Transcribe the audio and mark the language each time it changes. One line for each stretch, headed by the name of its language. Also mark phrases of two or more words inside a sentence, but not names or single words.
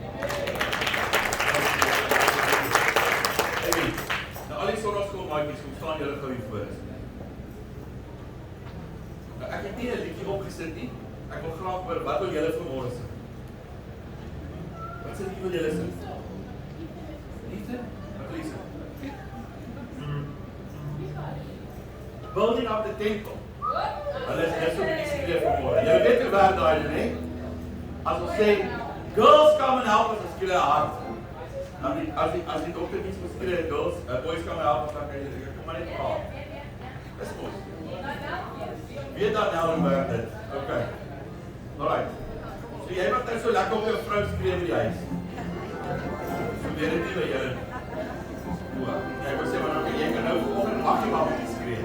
Afrikaans: Hey, nou al die sondagskoolmaatjies, kom staan julle gou hier voor. Nou, ek het nie 'n liedjie opgesit nie. Ek wil graag hoor, wat wil julle vanmôre sing? Wat sê jy wil julle sing? Liefde? Wat wil jy sing?
English: Building up the temple.
Afrikaans: Hulle is net so bietjie skreef vanmôre. Julle weet hoe werk daai, né? As ons sê,
English: girls come and help us,
Afrikaans: as julle hart. As die dokter iets moet skree,
English: girls, boys come and help us,
Afrikaans: dan kan jy kom maar net praat. Dis mos. Weet dan nou hoe werk dit?
English: Okay. Alright.
Afrikaans: So jy wat nou so lekker op jou vrou skree by die huis. Probeer dit nie by julle. Ek wil sê maar nou jy kan nou vanoggend mag jy maar bietjie skree.